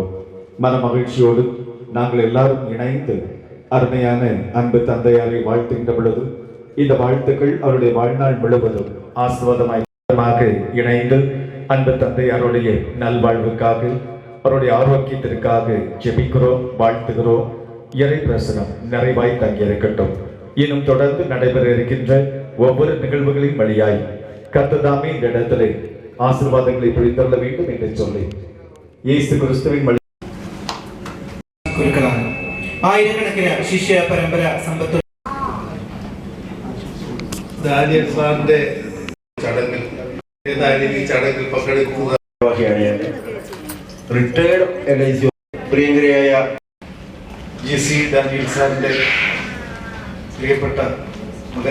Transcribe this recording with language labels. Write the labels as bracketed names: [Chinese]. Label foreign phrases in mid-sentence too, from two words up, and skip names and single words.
[Tamil] மன மகிழ்ச்சியோடு நாங்கள் எல்லாரும் இணைந்து அருமையான அன்பு தந்தையாரை வாழ்த்துகின்ற பொழுது இந்த வாழ்த்துக்கள் அவருடைய வாழ்நாள் முழுவதும் ஆசீர்வாதமாக இணைந்து அன்பு தந்தையாருடைய நல்வாழ்வுக்காக, அவருடைய ஆரோக்கியத்திற்காக ஜெபிக்கிறோம், வாழ்த்துகிறோம். இறை பிரசனம் நிறைவாய் தங்கியிருக்கட்டும். இன்னும் தொடர்ந்து நடைபெற இருக்கின்ற ஒவ்வொரு நிகழ்வுகளின் வழியாய் கர்த்ததாமே இந்த இடத்திலே ஆசீர்வாதங்களை பொழிந்தள்ள வேண்டும் என்று சொல்லி இயேசு கிறிஸ்துவின் വഴി [Malayalam] ആയിരക്കണക്കിന് ശിഷ്യ പരമ്പര സമ്പത്ത് ഡാനിയൽ സാറിന്റെ ചടങ്ങിൽ ഏതായാലും ഈ ചടങ്ങിൽ പങ്കെടുക്കുക റിട്ടയർഡ് LIC പ്രിയങ്കരയായ ജെസി ഡാനിയൽ സാറിന്റെ പ്രിയപ്പെട്ട മകൻ.